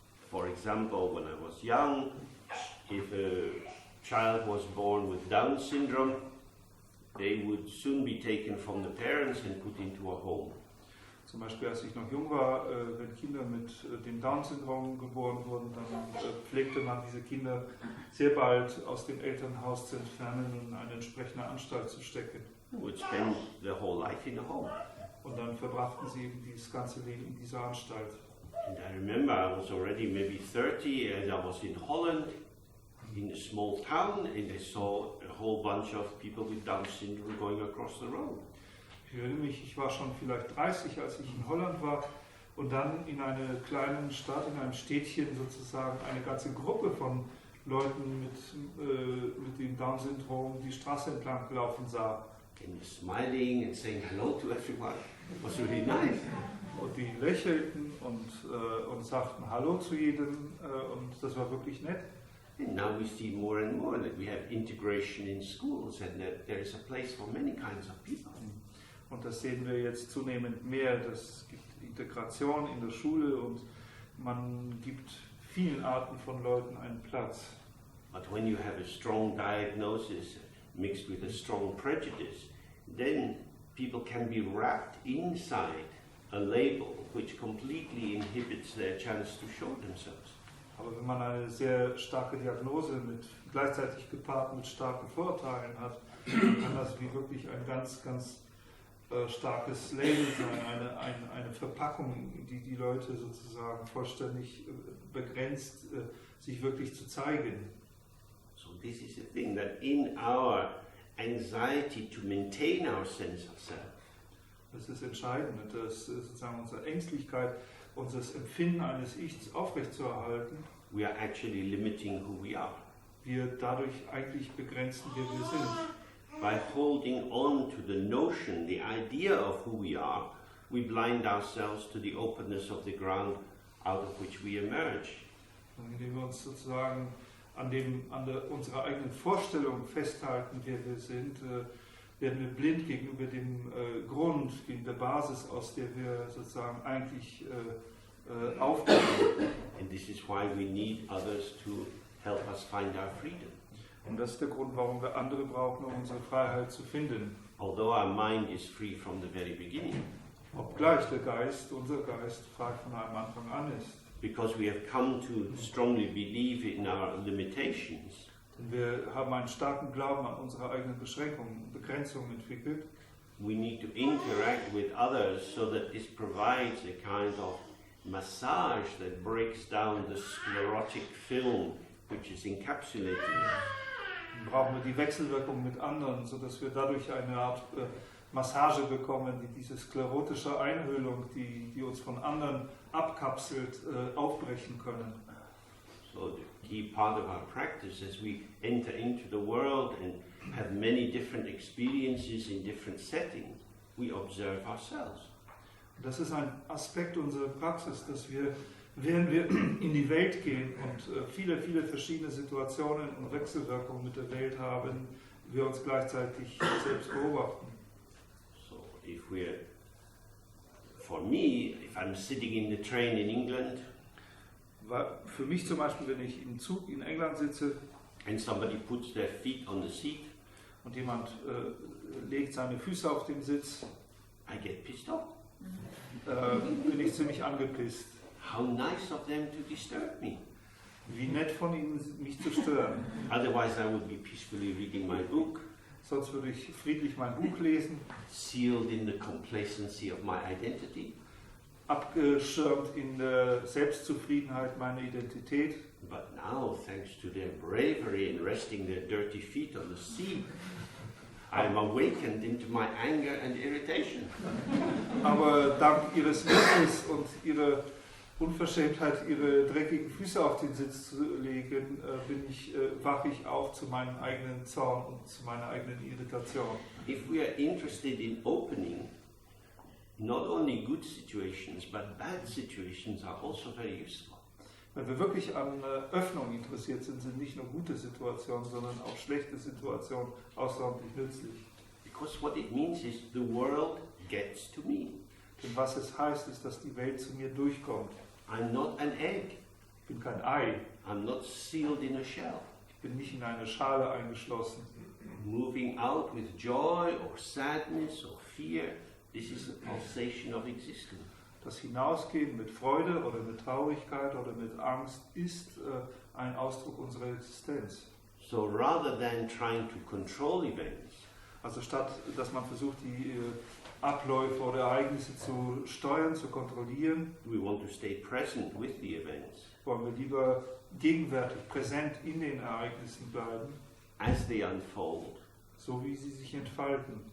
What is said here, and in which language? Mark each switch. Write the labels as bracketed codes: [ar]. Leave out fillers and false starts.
[en] For example, when I was young, if a child was born with Down syndrome, they would soon be taken from the parents and put into a home. [de] Zum Beispiel, als ich noch jung war, wenn Kinder mit dem Down-Syndrom geboren wurden, dann pflegte man diese Kinder sehr bald aus dem Elternhaus zu entfernen und in eine entsprechende Anstalt zu stecken. [en] Would spend their whole life in a home. [de] Und dann verbrachten sie eben dieses ganze Leben in dieser Anstalt. [en] And I remember I was already maybe 30 and I was in Holland, in a small town, and I saw a whole bunch of people with Down syndrome going across the road. [de] Ich erinnere mich, ich war schon vielleicht 30, als ich in Holland war und dann in einer kleinen Stadt, in einem Städtchen sozusagen eine ganze Gruppe von Leuten mit dem Down-Syndrom die Straße entlang laufen sah. [en] And smiling and saying hello to everyone. It was really nice. [de] Und die lächelten und sagten Hallo zu jedem und das war wirklich nett. [en] And now we see more and more that we have integration in schools and that there is a place for many kinds of people. [de] Und das sehen wir jetzt zunehmend mehr. Es gibt Integration in der Schule und man gibt vielen Arten von Leuten einen Platz. [en] But when you have a strong diagnosis mixed with a strong prejudice, then people can be wrapped inside a label which completely inhibits their chance to show themselves. [de] Aber wenn man eine sehr starke Diagnose gleichzeitig gepaart mit starken Vorurteilen hat, kann das wie wirklich ein ganz, ganz starkes Label sein, eine Verpackung, die die Leute sozusagen vollständig begrenzt, sich wirklich zu zeigen. [en] So this is the thing, that in our anxiety to maintain our sense of self, [de] Das ist entscheidend, dass sozusagen unsere Ängstlichkeit, unser Empfinden eines Ichs aufrechtzuerhalten, [en] we are actually limiting who we are. [de] wir dadurch eigentlich begrenzen, wer wir sind. [en] By holding on to the notion, the idea of who we are, we blind ourselves to the openness of the ground out of which we emerge. [de] Und indem wir uns sozusagen an unserer eigenen Vorstellung festhalten, wer wir sind, werden wir blind gegenüber dem Grund, gegen der Basis, aus der wir sozusagen eigentlich aufbauen. [en] And this is why we need others to help us find our freedom. [de] Und das ist der Grund, warum wir andere brauchen, um unsere Freiheit zu finden. [en] Although our mind is free from the very beginning. [de] Obgleich unser Geist frei von einem Anfang an ist. [en] Because we have come to strongly believe in our limitations. [de] Denn wir haben einen starken Glauben an unsere eigenen Beschränkungen und Begrenzungen entwickelt. [en] We need to interact with others so that this provides a kind of massage that breaks down the sclerotic film which is encapsulated. [de] Dann brauchen wir die Wechselwirkung mit anderen, sodass wir dadurch eine Art Massage bekommen, die diese sklerotische Einhüllung, die uns von anderen abkapselt, aufbrechen können. [en] So the key part of our practice as we enter into the world and have many different experiences in different settings, we observe ourselves. [de] Und das ist ein Aspekt unserer Praxis, dass wir, während wir in die Welt gehen und viele, viele verschiedene Situationen und Wechselwirkungen mit der Welt haben, wir uns gleichzeitig selbst beobachten. [en] So for me, if I'm sitting in the train in England, [de] Für mich zum Beispiel, wenn ich im Zug in England sitze [en] and somebody puts their feet on the seat, [de] und jemand legt seine Füße auf den Sitz, [en] I get pissed off. [de] Bin ich ziemlich angepisst. [en] How nice of them to disturb me. [de] Wie nett von ihnen, mich zu stören. [en] Otherwise I would be peacefully reading my book, [de] Sonst würde ich friedlich mein Buch lesen, [en] sealed in the complacency of my identity. [de] abgeschirmt in der Selbstzufriedenheit meiner Identität. [en] But now, thanks to their bravery in resting their dirty feet on the seat, I am awakened into my anger and irritation. [de] Aber dank ihres Mutes und ihrer Unverschämtheit, ihre dreckigen Füße auf den Sitz zu legen, wache ich auf zu meinem eigenen Zorn und zu meiner eigenen Irritation. [en] If we are interested in opening, not only good situations, but bad situations are also very useful. [de] Wenn wir wirklich an Öffnung interessiert sind, sind nicht nur gute Situationen, sondern auch schlechte Situationen außerordentlich nützlich. [en] Because what it means is the world gets to me. [de] Denn was es heißt, ist, dass die Welt zu mir durchkommt. [en] I'm not an egg. [de] Ich bin kein Ei. [en] I'm not sealed in a shell. [de] Ich bin nicht in eine Schale eingeschlossen. [en] Moving out with joy or sadness or fear, this is a pulsation of existence. [de] Das Hinausgehen mit Freude oder mit Traurigkeit oder mit Angst ist ein Ausdruck unserer Existenz. [en] So rather than trying to control events, [de] Also statt, dass man versucht, die Abläufe oder Ereignisse zu steuern, zu kontrollieren, [en] we want to stay present with the events [de] wollen wir lieber gegenwärtig, präsent in den Ereignissen bleiben, [en] as they unfold [de] so wie sie sich entfalten.